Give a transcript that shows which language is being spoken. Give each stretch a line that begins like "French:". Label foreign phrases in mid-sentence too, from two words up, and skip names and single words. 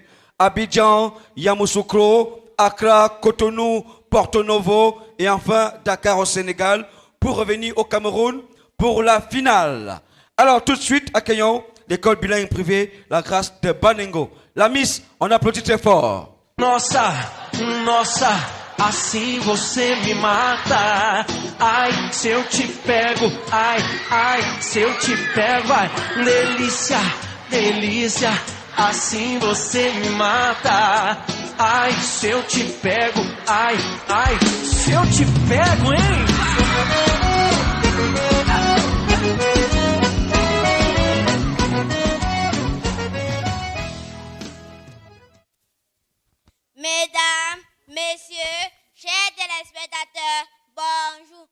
French: Abidjan, Yamoussoukro, Accra, Cotonou, Porto Novo et enfin Dakar au Sénégal pour revenir au Cameroun pour la finale. Alors tout de suite, accueillons l'école bilingue privée La Grâce de Banengo. La Miss, on applaudit très fort.
Portuguese: Nossa, nossa, assim você me mata. Ai, se eu te pego, ai, ai, se eu te pego, ai, delícia, delícia, assim você me mata. Ai, se eu te pego, ai, ai, se eu te pego,
French: hein? Mesdames, messieurs, chers téléspectateurs, bonjour.